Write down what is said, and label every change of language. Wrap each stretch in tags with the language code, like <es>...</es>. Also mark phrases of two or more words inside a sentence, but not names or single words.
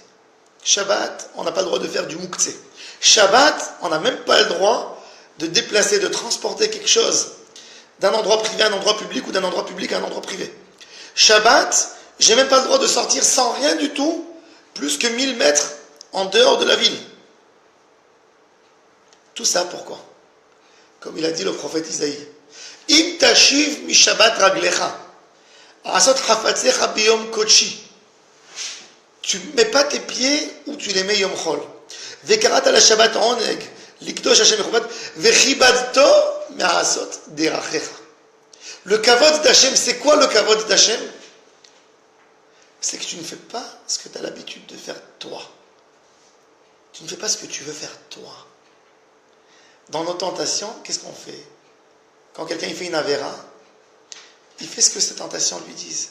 <fr>Shabbat, on n'a pas le droit de faire du mouktsé. Shabbat, on n'a même pas le droit de déplacer, de transporter quelque chose d'un endroit privé à un endroit public ou d'un endroit public à un endroit privé. Shabbat, j'ai même pas le droit de sortir sans rien du tout, plus que 1000 mètres en dehors de la ville. Tout ça pourquoi? Comme il a dit le prophète Isaïe.</fr> <he>אם תשיב משבת רגלך עשות חפציך ביום קדשי.</he> <fr>Tu ne mets pas tes pieds où tu les mets</fr> <he>יום חול. וקראת לשבת ענג לקדוש השם מכבד וכבדתו מעשות דרכיך.</he> <fr>Le kavod d'Hachem, c'est quoi le kavod d'Hachem? C'est que tu ne fais pas ce que tu as l'habitude de faire toi. Tu ne fais pas ce que tu veux faire toi. dans nos tentations, qu'est-ce qu'on fait? Quand quelqu'un il fait une avéra, il fait ce que ces tentations lui disent.</fr>